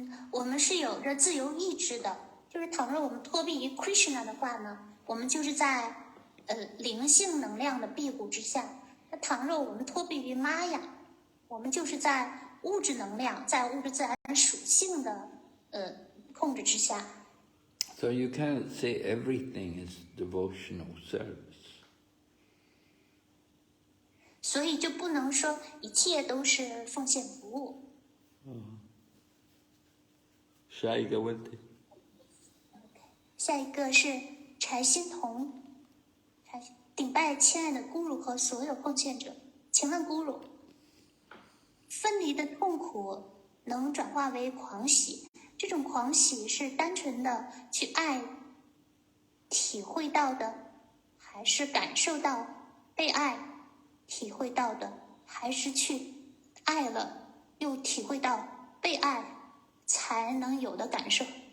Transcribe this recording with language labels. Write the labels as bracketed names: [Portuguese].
[Chinese] 我们是有着自由意志的，就是倘若我们脱避于 Krishna 的话呢，我们就是在灵性能量的庇护之下；那倘若我们脱避于 Maya， 我们就是在物质能量、在物质自然属性的控制之下。 [English] So you can't say everything is devotional service. [Chinese] 所以就不能说一切都是奉献服务。下一个问题。下一个是柴欣彤，顶拜亲爱的咕噜和所有奉献者，请问咕噜，分离的痛苦能转化为狂喜，这种狂喜是单纯的去爱体会到的，还是感受到被爱体会到的，还是去爱了又体会到被爱才能有的感受？